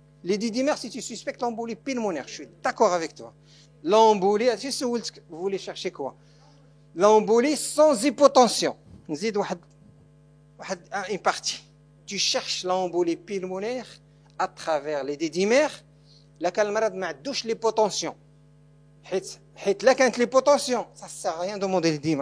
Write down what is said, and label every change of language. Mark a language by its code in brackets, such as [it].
[fr] Les didymères, si tu suspectes l'embolie pulmonaire, je suis d'accord avec toi. L'embolie, vous voulez chercher quoi? L'embolie sans hypotension. نزيد une partie. Tu cherches l'embolie pulmonaire à travers les didymères. [ar] لكن المرض ما عندوش l'hypotension. حيت لا كانت [fr] l'hypotension, ça sert à rien de demander les didymères.